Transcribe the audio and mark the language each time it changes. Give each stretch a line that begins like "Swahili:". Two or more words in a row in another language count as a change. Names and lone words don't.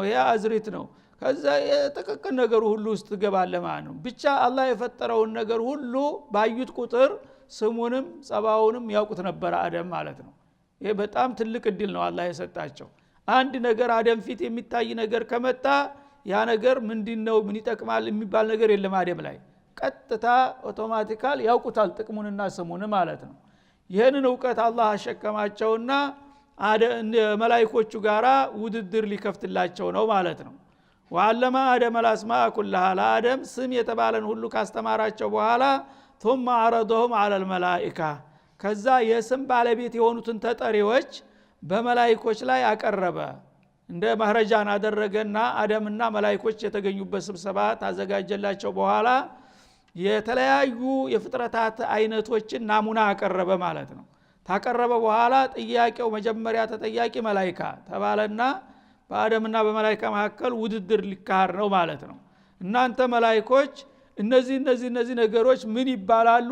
Amharic: ይሄ አዝሪት ነው። ከዛ የተቀቀለ ነገር ሁሉ ውስጥ ገባለ ማለት ነው። ብቻ አላህ የፈጠረውን ነገር ሁሉ ባዩት ቁጥር ስሙንም ጸባውንም ያውቁት ነበር አደም ማለት ነው። ይሄ በጣም ትልቅ እድል ነው አላህ የሰጣቸው። አንድ ነገር አደም ፊት የሚታይ ነገር ከመጣ ያ ነገር ምንድነው ምን ይጠቅማል የሚባል ነገር የለም። አደም ላይ ቀጥታ አውቶማቲካሊ ያውቁታል ጥቅሙንና ስሙን ማለት ነው። ይሄንን ዕውቀት አላህ አሸከማቸውና መላእክቶቹ ጋራ ውድድር ሊከፍትላቸው ነው ማለት ነው።
Arabic: وعلم آدم الأسماء كلها
Amharic: ለአደም ስም የተባለን ሁሉ ካስተማራቸው በኋላ
Arabic: ثم عرضهم على الملائكه
Amharic: ከዛ የስም ባለቤት የሆኑትን ተጠሪዎች በመላእክቶች ላይ አቀረበ። እንደ ማህረጃን አደረገና አደምና መላእክቶች የተገኙበት ስብሰባ ታዘጋጀላቸው በኋላ የተለያዩ የፍጥረታት አይነቶችን ናሙና አቀረበ ማለት ነው። ታቀረበ በኋላ ጥያቄው መጀመሪያ ተጠያቂ መላእክት ተባለና በአደምና በመላእክት መካከል ውድድር ሊካሄድ ነው ማለት ነው። እናንተ መላእክቶች እነዚህ ነገሮች ምን ይባላሉ?